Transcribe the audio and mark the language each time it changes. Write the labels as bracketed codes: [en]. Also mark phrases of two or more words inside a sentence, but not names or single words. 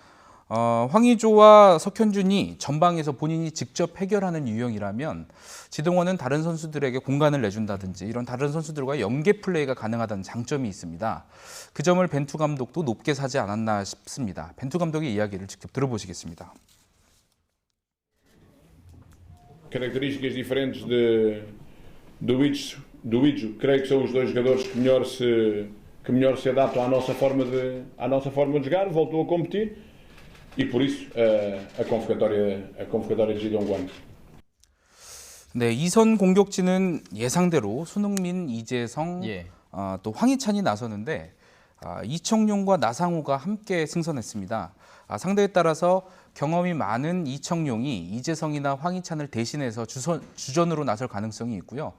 [ko] 황의조와 석현준이 전방에서 본인이 직접 해결하는 유형이라면 지동원은 다른 선수들에게 공간을 내준다든지 이런 다른 선수들과 연계 플레이가 가능하다는 장점이 있습니다. 그 점을 벤투 감독도 높게 사지 않았나 싶습니다. 벤투 감독의 이야기를 직접 들어보시겠습니다. [pt] Características diferentes do Idzo, creio que são os dois jogadores que melhor se adaptam à nossa forma de jogar, voltou a competir. E por isso a convocatória de Gideon Guan. [ko] 네, 이선 공격진은 예상대로 손흥민, 이재성, 또 황희찬이 나서는데 이청용과 나상호가 함께 승선했습니다. 상대에 따라서 경험이 많은 이청용이 이재성이나 황희찬을 대신해서 주전으로 나설 가능성이 있고요.